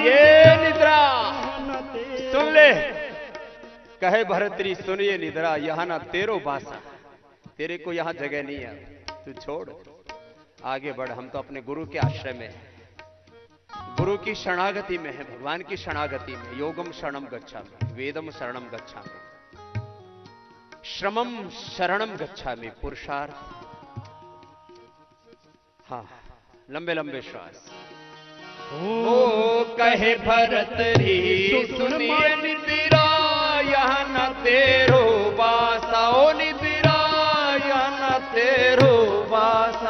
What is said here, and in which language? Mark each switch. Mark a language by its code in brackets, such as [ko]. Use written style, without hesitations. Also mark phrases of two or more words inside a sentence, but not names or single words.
[hi] ये निद्रा सुन ले, कहे भरतरी सुन ये निद्रा, यहाँ ना तेरो बासा, तेरे को यहाँ जगह नहीं है, तू छोड़, आगे बढ़, हम तो अपने गुरु के आश्रय में हैं। गुरु की शरणागति में है, भगवान की शरणागति में। [pi] योगम शरणम गच्छामि, वेदम शरणम गच्छामि, श्रमम शरणम गच्छामि, [hi] पुरुषार्थ। हाँ, लंबे लंबे श्वास। ओ कहे भरत री सुनिए निदिरा, यह न तेरो बासा, ओ निदिरा यह न तेरो बासा।